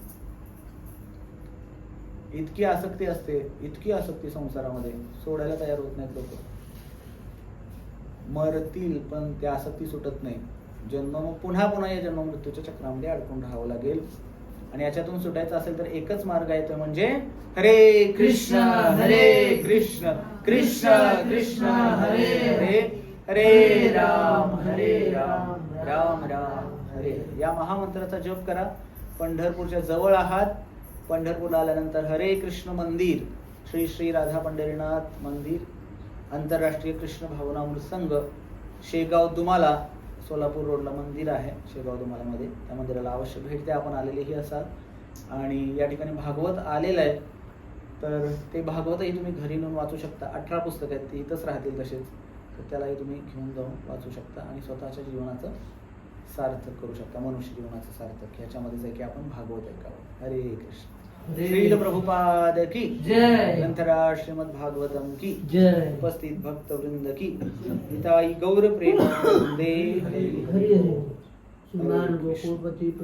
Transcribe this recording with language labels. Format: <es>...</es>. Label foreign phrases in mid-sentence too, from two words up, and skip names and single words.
<mr>इतकी आसक्ती असते, इतकी आसक्ती संसारामध्ये, सोडायला तयार होत नाहीत लोक. मरतील पण त्या आसक्ती सुटत नाही. मग पुन्हा पुन्हा या जन्म मृत्यूच्या चक्रामध्ये अडकून राहावं लागेल. आणि याच्यातून सुटायचं असेल तर एकच मार्ग आहे, तो म्हणजे हरे कृष्ण हरे कृष्ण कृष्ण कृष्ण हरे हरे हरे राम राम राम हरे हरे. या महामंत्राचा जप करा. पंढरपूरच्या जवळ आहात, पंढरपूरला आल्यानंतर हरे कृष्ण मंदिर, श्री श्री राधा पंढरीनाथ मंदिर, आंतरराष्ट्रीय कृष्ण भावनामृत संघ, शेगाव दुमाला, सोलापूर रोडला मंदिर आहे शेगाव दुमालामध्ये. त्या मंदिराला अवश्य भेट द्या, आपण आलेलेही असाल. आणि या ठिकाणी भागवत आलेलं आहे, तर ते भागवतही तुम्ही घरी नेऊन वाचू शकता. 18 पुस्तकं आहेत, ती इथंच राहतील तसेच, तर त्यालाही तुम्ही घेऊन जाऊन वाचू शकता आणि स्वतःच्या जीवनाचं सार्थक करू शकता. मनुष्य जीवनाचं सार्थक ह्याच्यामध्येच आहे की आपण भागवत ऐकावं. हरे कृष्ण.</mr> <hi>श्रील प्रभुपाद की जय. ग्रंथराज श्रीमद भागवतम की जय. उपस्थित भक्त वृंद की निताई गौर प्रेम वंदे हरे हरि हरि. श्रीमान गोकुळपती प्रभू</hi>